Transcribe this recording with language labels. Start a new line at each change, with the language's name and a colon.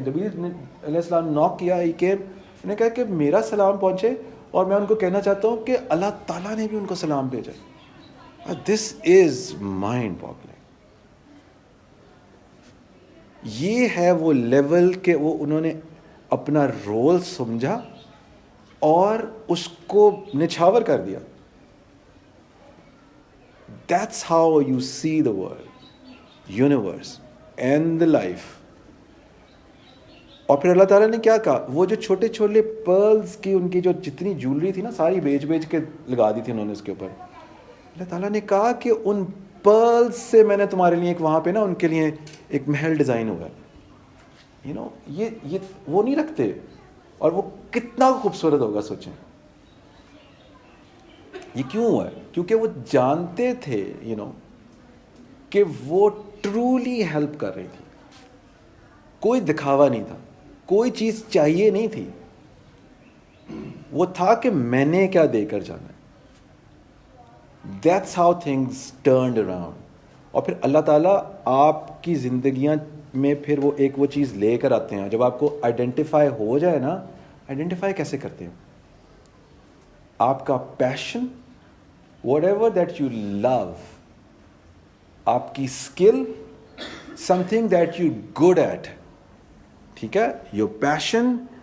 Urdu: نبی علیہ السلام نوک کیا, ہی کیم, انہوں نے کہا کہ میرا سلام پہنچے اور میں ان کو کہنا چاہتا ہوں کہ اللہ تعالیٰ نے بھی ان کو سلام بھیجا.
English: This is mind boggling.
Urdu: یہ ہے وہ لیول کہ وہ انہوں نے اپنا رول سمجھا اور اس کو نچھاور کر دیا.
English: That's how you see the world, universe and the life.
Urdu: اور پھر اللہ تعالیٰ نے کیا کہا, وہ جو چھوٹے چھوٹے پرلز کی ان کی جو جتنی جولری تھی نا ساری بیچ کے لگا دی تھی انہوں نے اس کے اوپر. اللہ تعالیٰ نے کہا کہ ان پرلز سے میں نے تمہارے لیے ایک وہاں پہ نا ان کے لیے ایک محل ڈیزائن ہوا ہے. یہ وہ نہیں رکھتے, اور وہ کتنا خوبصورت ہوگا سوچیں. یہ کیوں ہوا ہے؟ کیونکہ وہ جانتے تھے کہ وہ ٹرولی ہیلپ کر رہی تھی. کوئی دکھاوا نہیں تھا, کوئی چیز چاہیے نہیں تھی. وہ تھا کہ میں نے کیا دے کر جانا ہے.
English: That's how things turned around.
Urdu: اور پھر اللہ تعالیٰ آپ کی زندگیاں میں پھر وہ ایک وہ چیز لے کر آتے ہیں. جب آپ کو آئیڈینٹیفائی ہو جائے نا, آئیڈینٹیفائی کیسے کرتے ہیں؟ آپ کا پیشن,
English: whatever that you love,
Urdu: آپ کی skill,
English: something that you good at,
Urdu: ٹھیک ہے, یور پیشن,